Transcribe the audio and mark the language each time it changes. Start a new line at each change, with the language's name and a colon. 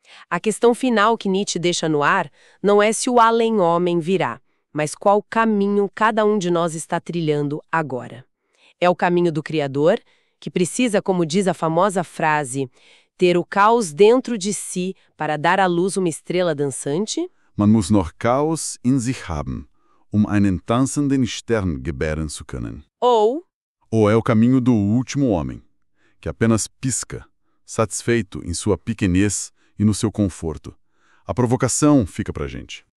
Portuguese: A questão final que Nietzsche deixa no ar não é se o além-homem virá, mas qual caminho cada um de nós está trilhando agora. É o caminho do Criador, que precisa, como diz a famosa frase, ter o caos dentro de si para dar à luz uma estrela dançante?
German: Man muss noch Chaos in sich haben, einen tanzenden Stern gebären zu können.
Portuguese: Ou É o caminho do último homem, que apenas pisca, satisfeito em sua pequenez e no seu conforto. A provocação fica pra gente.